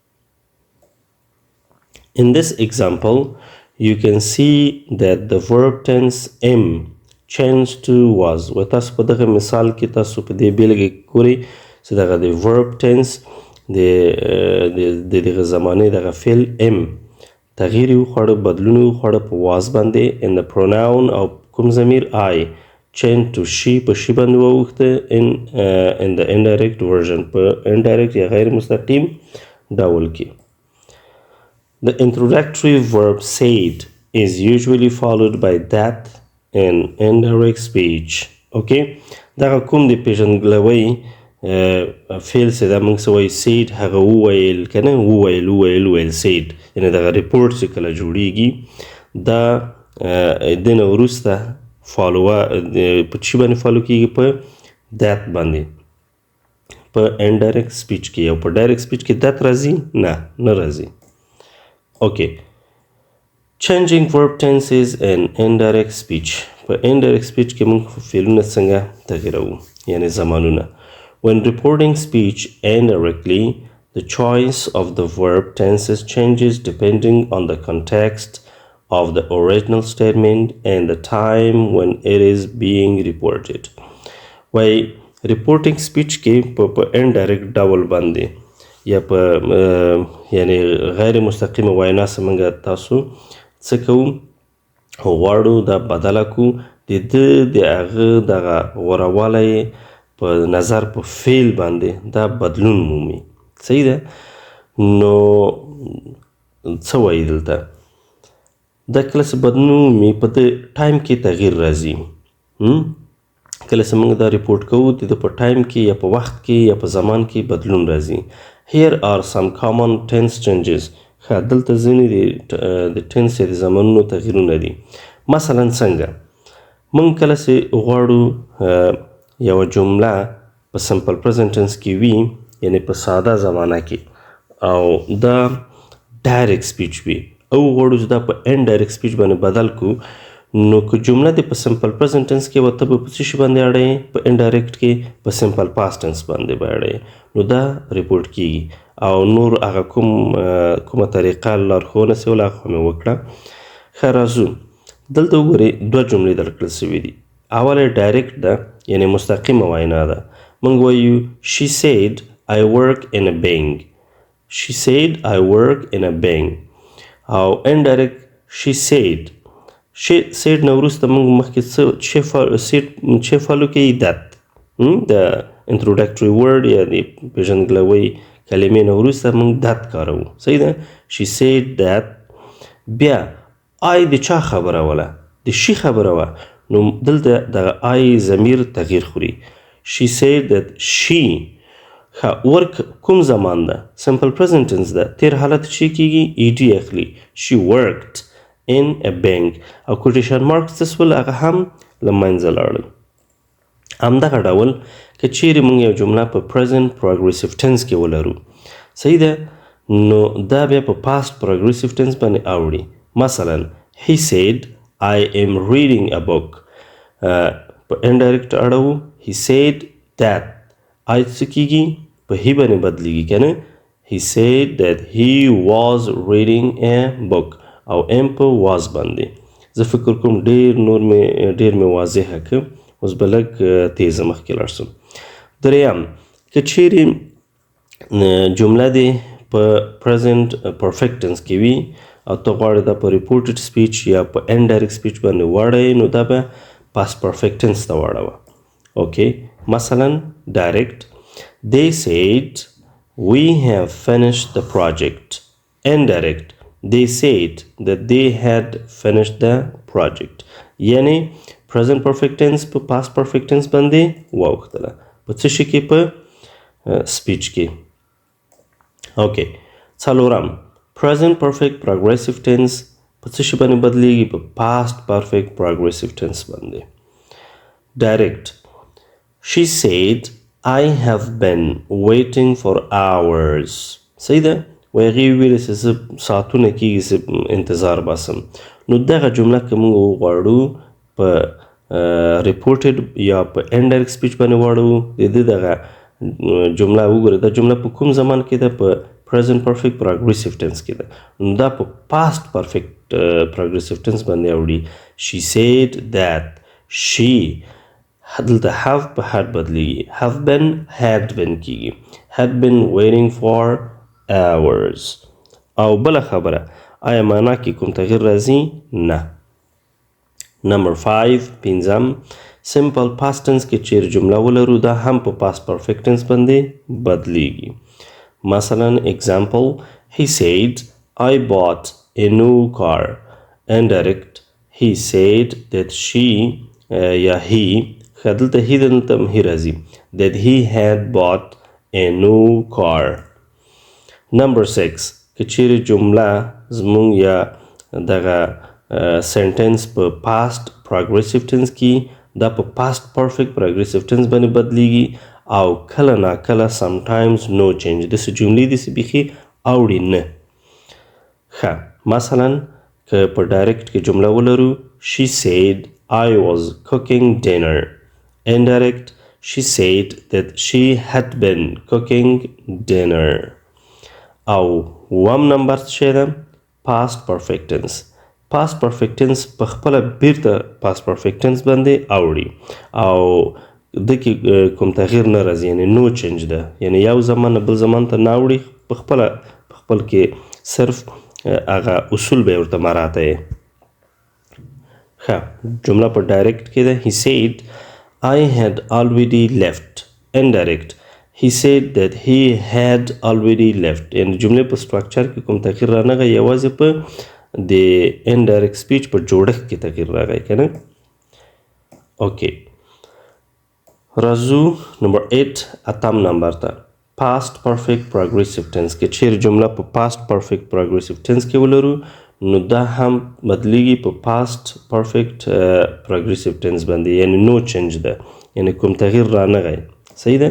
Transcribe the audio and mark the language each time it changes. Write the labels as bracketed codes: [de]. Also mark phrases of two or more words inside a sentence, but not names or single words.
[en] In this example, you can see that the verb tense am changed to was. [ps] و تاسو په دغه مثال کې تاسو په دې بیلګه کې ګورئ چې دغه د [en] verb tense [ps] د دغه زمانې دغه فعل am تغییر وخوړه بدلون وخوړه په was باندې [en] in the pronoun [ps] او کوم ضمیر [en] I change to she [ps] په she باندې واوښته [en] in the indirect version [ps] په indirect یا غیر مستقیم ډول کې. [en] The introductory verb said is usually followed by that in indirect speech. [ps] Okay? دا کوم د پیژندګلوي فعل چې دا موږ څه وایي said هغه وویل که نه وویل said یعنې دغه ریپورټ چې کله جوړیږي دا د نه وروسته په چی باندې فالو کیږي په that باندې په [en] indirect speech [ps] کې او په [en] direct speech [ps] کې that راځي نه راځي. [en] Okay, changing verb tenses in indirect speech. [ps] په [en] indirect speech [ps] کې موږ فعلونه څنګه تغییروو یعنی زمانونه. [en] When reporting speech indirectly, the choice of the verb tenses changes depending on the context of the original statement and the time when it is being reported. Why reporting speech [ps] کې په indirect ډول باندې یا په یعنی غیر مستقیمه وینا څخه تاسو څه کوو غواړو دا بدله کو د هغه دغه غورهوالی په نظر په فعل باندې دا بدلون مومي. صحیح ده؟ نو څه وایي دلته دا کله چې بدلون مومي په د ټایم کې تغییر راځي. کله چې موږ دا ریپورټ کوو د په ټایم کې یا په وخت کې یا په زمان کې بدلون راځي. Here are some common tense changes. دلته ځینې د tense یا د زمانونو تغییرونه دي. مثلا څنګه موږ کله چې غواړو یوه جمله په [en] simple present tense [ps] کې وي یعنی په ساده زمانه کې او دا [en] direct speech [ps] وي او غواړو چې دا په [en] indirect speech [ps] باندې بدل کو نو که جمله د په [en] simple present tense [ps] کې وته به په څه شي باندې اړوي په indirect کې په [en] simple past tense [ps] باندې به اړوي نو دا ریپورټ کیږي او نور هغه کومه طریقه لارښوونه سوې وله هغه مې وکړه. ښه راځو دلته وګورئ دوه جملې درکړل سوي دي. اوله ډایرکټ ده یعنې مستقیمه وینا ده. موږ وایو [en] she said I work in a bank. she said I work in a bank [ps] او [en] indirect she said [ps] نه وروسته موږ مخکې څه فالو کوي that د [en] introductory word [ps] یا د پیژندګلوي کلمې نه وروسته موږ that کاروو. صحیح ده؟ [en] she said that [ps] بیا I د چا خبره وله د شي خبره وه نو دلته دغه I ضمیر تغییر خوري. [en] she said that she work [ps] کوم زمان ده [en] simple present tense [ps] ده تیر حالت چی کیږي ed اخلي [en] she worked in a bank [ps] او [en] quotation marks [ps] څه سول هغه هم له منځه لاړل. همدغه ډول که چیرې موږ یو جمله په [en] present progressive tense [ps] کې ولرو صحیح ده نو دا بیا په [en] past progressive tense [ps] باندې اوړي. مثلا [en] he said I am reading a book [ps] په indirect اړوو [en] he said that I [ps] څه کیږي په he باندې بدلیږي که نه [en] he said that he was reading a book [ps] او am په was باندې زه فکر کوم ډیر مې واضحه که اوس به لږ تیزه مخکې لاړ شم. دریم که چیرې جمله دې په [en] present perfect tense [ps] کې وي او ته غواړې دا په [en] reported speech [ps] یا په [en] indirect speech [ps] باندې واړوې نو دا به [en] past perfect tense [ps] ته واړوه. [en] okay مثلا direct they said we have finished the project. indirect they said that they had finished the project [ps] یعنی [en] present perfect tense [ps] په [en] past perfect tense [ps] باندې واوښتله په څه شي کې په speech کې. [en] okay څلورم present perfect progressive tense [ps] په څه شي باندې بدلیږي په [en] past perfect progressive tense باندې. direct she said I have been waiting for hours. [ps] صحیح ده و هغې ویلې چې زه ساعتونه کېږي چې انتظار باسم نو دغه جمله که موږ وغواړو په reported یا په [en] indirect speech [ps] باندې واړو. د دې دغه جمله وګورئ، دا جمله په کوم زمان کې ده؟ په [en] present perfect progressive tense [ps] کې ده. نو دا په [en] past perfect progressive tense [ps] باندې اوړي. [en] she said that she دلته have په had بدلیږي. have been had been کیږي. had been waiting for hours. [ps] او بله خبره، آیا معنا کې کوم تغییر راځي؟ نه. نمبر 5 پنځم [en] simple past tense [ps] کې چیرې جمله ولرو دا هم په [en] past perfect tense [ps] باندې بدلیږي. [en] مثلا example, he said I bought a new car. Indirect, he said that she یا he دلته he [ps] دلته هم [en] he راځي that he had bought a new car. [ps] Number 6 که چیرې جمله زمونږ یا دغه sentence په [en] past progressive tense [ps] کې دا په [en] past perfect progressive tense [ps] باندې بدلیږي او کله نا کله [en] sometimes no change. [ps] داسې جملې داسې بیخي اوړي نه. ښه مثلا که په direct کې جمله ولرو [en] she said I was cooking dinner. Indirect, she said that she had been cooking dinner. [ps] او وم نمبر څه ده؟ [en] past perfect tense. past perfect tense [ps] په خپله بیرته [en] past perfect tense [ps] باندې اوړي او د کې کوم تغییر نه راځي، یعنی [en] no change [ps] ده، یعنی یو زمان بل زمان ته نه اوړي، په خپل کې صرف هغه اصول به ورته مراته یې. ښه جمله په ډایرکټ کې ده [en] he said I had already left. Indirect, he said that he had already left. [ps] یعنی جملې په سټرکچر کې کوم تغییر رانغی، یوازې په د [en] indirect speech [ps] په جوړښت کې تغییر راغی که نه. اوکې راځو نمبر 8 اتم نمبر ته [en] past perfect progressive tense [ps] کې چیرې جمله په [en] past perfect progressive tense [ps] کې ولرو نو دا هم بدلیږي په past perfect progressive tense باندې، یعنی [en] no change [ps] ده، یعنی کوم تغییر رانغی. صحیح ده؟